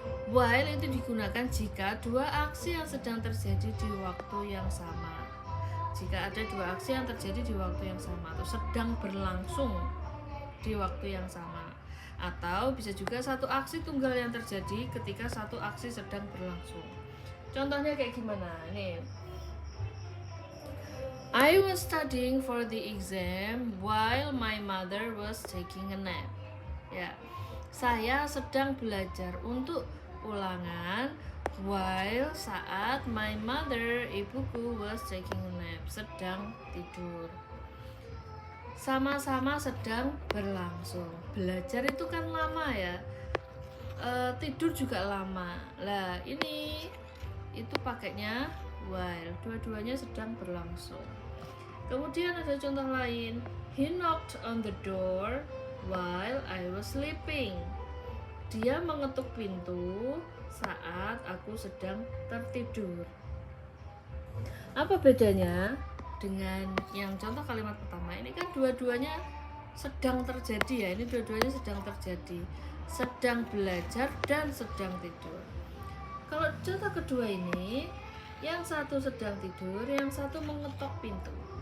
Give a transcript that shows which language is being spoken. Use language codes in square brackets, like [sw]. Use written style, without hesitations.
[id] While itu digunakan jika dua aksi yang sedang terjadi di waktu yang sama. Jika ada dua aksi yang terjadi di waktu yang sama atau sedang berlangsung di waktu yang sama. Atau bisa juga satu aksi tunggal yang terjadi ketika satu aksi sedang berlangsung. Contohnya kayak gimana? Nih. [en] I was studying for the exam while my mother was taking a nap. [id] Ya. Saya sedang belajar untuk ulangan while saat [en] my mother, [id] ibuku, [en] was taking a nap, [id] sedang tidur. Sama-sama sedang berlangsung. Belajar itu kan lama ya. Tidur juga lama. Lah, ini itu pakainya while. Dua-duanya sedang berlangsung. Kemudian ada contoh lain. [en] He knocked on the door while I was sleeping. [id] Dia mengetuk pintu saat aku sedang tertidur. Apa bedanya dengan yang contoh kalimat pertama? Ini kan dua-duanya sedang terjadi ya. Ini dua-duanya sedang terjadi. Sedang belajar dan sedang tidur. Kalau contoh kedua ini, yang satu sedang tidur, yang satu mengetok pintu.